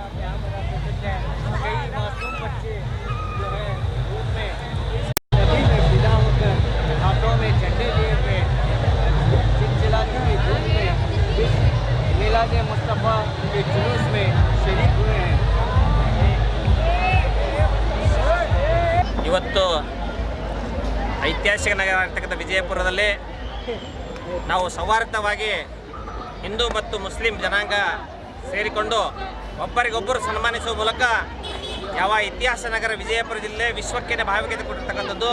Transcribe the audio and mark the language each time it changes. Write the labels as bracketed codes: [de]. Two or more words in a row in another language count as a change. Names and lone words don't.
[hi] आप यहाँ पर आप देख सकते हैं कई मासूम बच्चे जो है धूप में सभी में विदा होकर हाथों में झंडे लिए हुए चिलचिलाती हुई धूप में इस मिलाद मुस्तफ़ा के जुलूस में शरीक हुए हैं। [kn] ಇವತ್ತು ಐತಿಹಾಸಿಕ ನಗರ ಆಗಿರ್ತಕ್ಕಂಥ ವಿಜಯಪುರದಲ್ಲಿ ನಾವು ಸೌಹಾರ್ದವಾಗಿ ಹಿಂದೂ ಮತ್ತು ಮುಸ್ಲಿಂ ಜನಾಂಗ ಸೇರಿಕೊಂಡು ಒಬ್ಬರಿಗೊಬ್ಬರು ಸನ್ಮಾನಿಸುವ ಮೂಲಕ ಯಾವ ಇತಿಹಾಸ ನಗರ ವಿಜಯಪುರ ಜಿಲ್ಲೆ ವಿಶ್ವಕ್ಕೆ ಭಾವೈಕ್ಯತೆ ಕೊಟ್ಟಿರ್ತಕ್ಕಂಥದ್ದು.